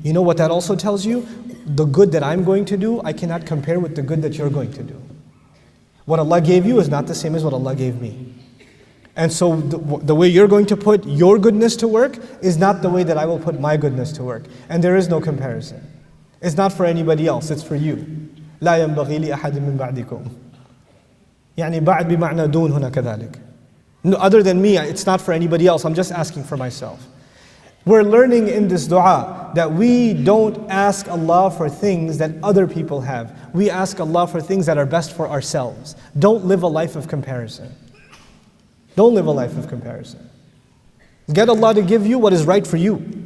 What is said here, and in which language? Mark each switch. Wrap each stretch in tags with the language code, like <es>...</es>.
<en>You know what that also tells you? The good that I'm going to do, I cannot compare with the good that you're going to do. What Allah gave you is not the same as what Allah gave me. And so the way you're going to put your goodness to work is not the way that I will put my goodness to work. And there is no comparison. It's not for anybody else, it's for you.</en> <ar>لا ينبغي لأحد من بعدكم. يعني بعد بمعنى دون هنا كذلك.</ar> <en>No, other than me, it's not for anybody else. I'm just asking for myself. We're learning in this dua that we don't ask Allah for things that other people have. We ask Allah for things that are best for ourselves. Don't live a life of comparison. Don't live a life of comparison. Get Allah to give you what is right for you.</en>